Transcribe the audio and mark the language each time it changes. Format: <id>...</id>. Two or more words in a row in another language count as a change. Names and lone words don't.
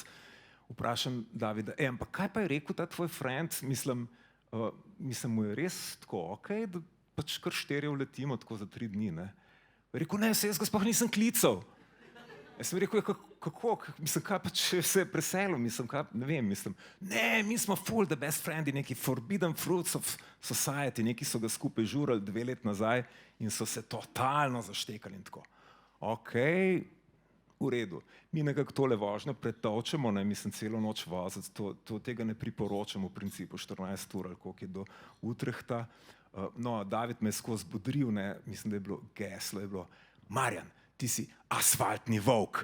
<sl>Vprašam Davida, ampak kaj pa je rekel ta tvoj friend, mislim, mu je res tako okej, da pač kar 4 uletimo tako za 3 dni, ne. Rekel, ne, se jaz ga sploh nisem klical. Jaz sem rekel, kako, mislim, kaj pa če se je preselil, mislim, kaj, ne vem, mislim, ne, mi smo full</sl> <en>the best friendi,</en> <sl>neki</sl> <en>forbidden fruits of society,</en> <sl>neki so ga skupaj žurali 2 let nazaj in so se totalno zaštekali in tako. Okej, v redu. Mi nekako tole vožnjo pretolčemo, ne, mislim, celo noč voziti, tega ne priporočam v principu 14 ur ali koliko je do Utrechta. No, David me je skozi bodril, ne, mislim, da je bilo geslo, je bilo, Marjan, ti si asfaltni volk.</sl>